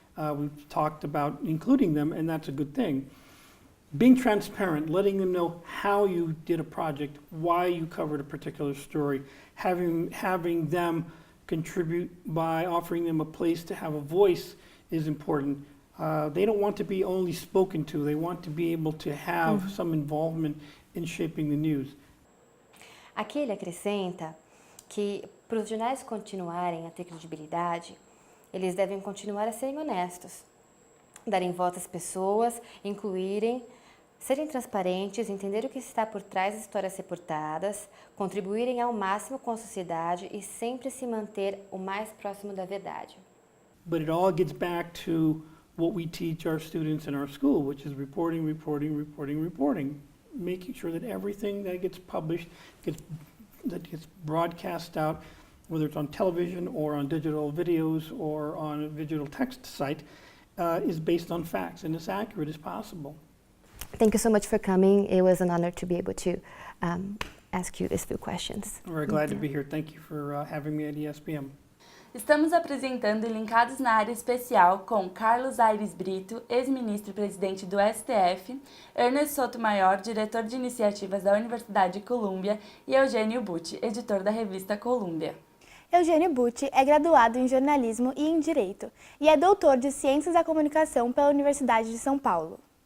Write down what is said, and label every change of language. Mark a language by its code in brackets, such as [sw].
[en] We've talked about including them, and that's a good thing. Being transparent, letting them know how you did a project, why you covered a particular story, having them contribute by offering them a place to have a voice is important. They don't want to be only spoken to, they want to be able to have some involvement in shaping the news. [pt] Aqui ele acrescenta que para os jornais continuarem a ter credibilidade, eles devem continuar a serem honestos, darem voz às pessoas, incluírem, serem transparentes, entender o que está por trás das histórias reportadas, contribuírem ao máximo com a sociedade e sempre se manter o mais próximo da verdade. [en] But it all gets back to what we teach our students in our school, which is reporting, reporting, reporting, reporting. Making sure that everything that gets published, that gets broadcast out, whether it's on television or on digital videos or on a digital text site, is based on facts and as accurate as possible. Thank you so much for coming. It was an honor to be able to ask you these few questions. I'm very glad to be here. Thank you for having me at ESPM. [pt] Estamos apresentando Linkados na Área Especial com Carlos Aires Brito, ex-ministro e presidente do STF, Ernest Sotomayor, diretor de iniciativas da Universidade Columbia, e Eugênio Butti, editor da revista Columbia. Eugênio Butti é graduado em jornalismo e em direito e é doutor de Ciências da Comunicação pela Universidade de São Paulo.